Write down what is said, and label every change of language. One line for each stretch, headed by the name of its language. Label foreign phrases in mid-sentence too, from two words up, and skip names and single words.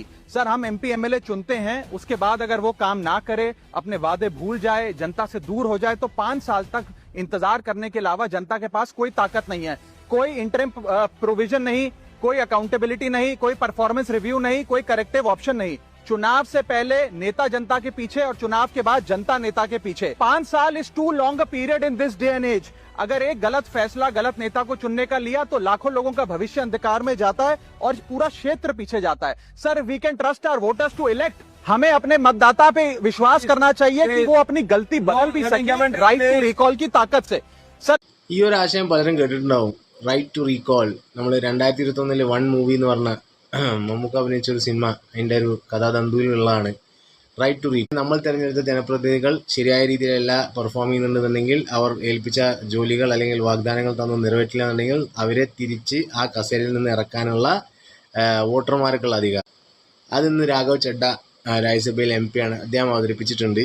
Hindi: सर, हम
English: MP MLA
Hindi: चुनते हैं, उसके बाद अगर वो काम ना करे, अपने वादे भूल जाए, जनता से दूर हो जाए, तो 5 साल तक इंतजार करने के अलावा जनता के पास कोई ताकत नहीं है। कोई
English: interim provision
Hindi: नहीं, कोई अकाउंटेबिलिटी नहीं, कोई
English: performance review
Hindi: नहीं, कोई
English: corrective option
Hindi: नहीं। चुनाव से पहले नेता जनता के पीछे और चुनाव के बाद जनता नेता के पीछे।
English: 5 साल is too long a period in this day and age.
Hindi: अगर एक गलत फैसला गलत नेता को चुनने का लिया तो लाखों लोगों का भविष्य अंधकार में जाता है और पूरा क्षेत्र पीछे जाता है। सर,
English: we can trust our voters to elect.
Hindi: हमें अपने मतदाता पे विश्वास करना चाहिए कि वो अपनी गलती बदल भी सके
English: right to recall
Hindi: की ताकत से। सर,
Malayalam: ഈ ഒരു ആശയം പലരും കേട്ടിട്ടുണ്ടാവും.
English: right to recall.
Malayalam: നമ്മൾ 2021 വൺ മൂവി എന്ന് പറഞ്ഞ മമ്മൂക്ക അഭിനയിച്ച ഒരു സിനിമ, അതിൻ്റെ ഒരു കഥാതന്തുവിലുള്ളതാണ്
English: right to recall.
Malayalam: നമ്മൾ തിരഞ്ഞെടുത്ത ജനപ്രതിനിധികൾ ശരിയായ രീതിയിലല്ല പെർഫോം ചെയ്യുന്നുണ്ടെന്നുണ്ടെങ്കിൽ, അവർ ഏൽപ്പിച്ച ജോലികൾ അല്ലെങ്കിൽ വാഗ്ദാനങ്ങൾ തന്നു നിറവേറ്റില്ല എന്നുണ്ടെങ്കിൽ അവരെ തിരിച്ച് ആ കസേരയിൽ നിന്ന് ഇറക്കാനുള്ള വോട്ടർമാർക്കുള്ള അധികാരം അതിന്ന് രാഘവ് ചഡ്ഡ രാജ്യസഭയിൽ MP ആണ്, അദ്ദേഹം അവതരിപ്പിച്ചിട്ടുണ്ട്.